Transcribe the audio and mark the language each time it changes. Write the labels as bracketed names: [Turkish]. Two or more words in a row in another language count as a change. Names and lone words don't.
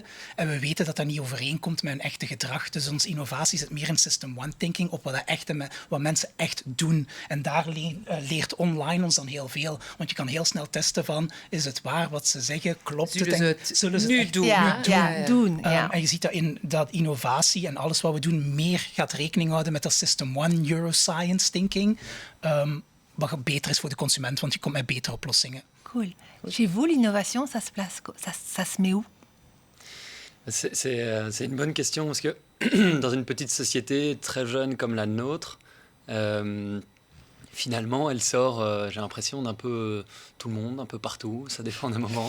[Dutch] En we weten dat dat niet overeenkomt met hun echte gedrag. Dus onze innovatie zit meer in [English] System 1 thinking [Dutch] op wat mensen echt doen. En daar leert online ons dan heel veel. Want je kan heel snel testen van, is het waar wat ze zeggen? Klopt het? Zullen ze het nu doen? Doen. En je ziet dat innovatie en alles wat we doen meer gaat rekening houden met dat [English] System 1 neuroscience thinking, [Dutch] wat beter is voor de consument, want je komt met betere oplossingen. Cool. [French] Chez vous, l'innovation, ça se met où? C'est une bonne question parce que dans une petite société très jeune comme la nôtre, finalement, elle sort, j'ai l'impression, d'un peu tout le monde, un peu partout, ça dépend des moments.